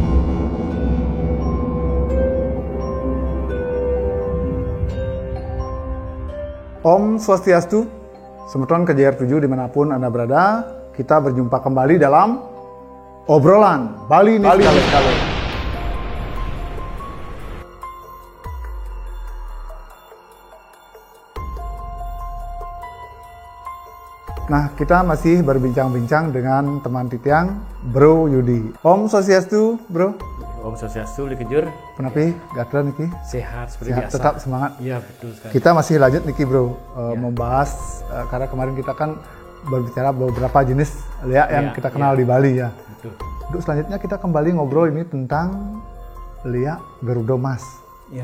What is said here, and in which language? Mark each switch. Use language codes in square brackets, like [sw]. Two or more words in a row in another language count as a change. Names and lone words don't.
[ban] Om Swastiastu, [id] Semeton KJR 7 dimanapun Anda berada, kita berjumpa kembali dalam obrolan Bali Niskale. Nah, kita masih berbincang-bincang dengan teman Titiang, Bro Yudi. [ban] Om Swastiastu, Bro. Om Swastiastu, Likejur. [id] Kenapa gatel niki? Sehat seperti biasa. Tetap semangat. Iya, betul sekali. Kita masih lanjut niki, Bro, membahas karena kemarin kita kan berbicara beberapa jenis liak yang kita kenal di Bali ya. Betul. Untuk selanjutnya kita kembali ngobrol ini tentang liak Gerudo Mas. Iya.